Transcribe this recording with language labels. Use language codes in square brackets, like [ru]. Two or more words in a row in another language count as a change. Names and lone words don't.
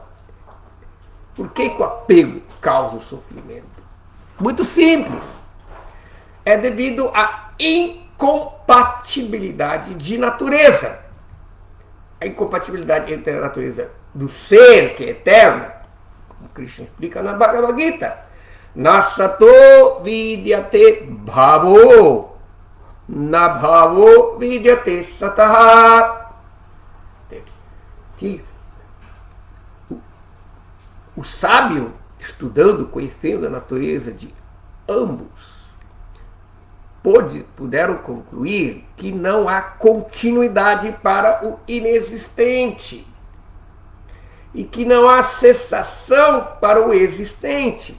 [pt] Por que o apego causa o sofrimento? Muito simples. É devido à incompatibilidade de natureza. A incompatibilidade entre a natureza do ser, que é eterno, como Krishna explica na Bhagavad Gita. [sa] नासतो विद्यते भावो ना भावो विद्यते सतः. [pt] Que o sábio, estudando, conhecendo a natureza de ambos, puderam concluir que não há continuidade para o inexistente e que não há cessação para o existente.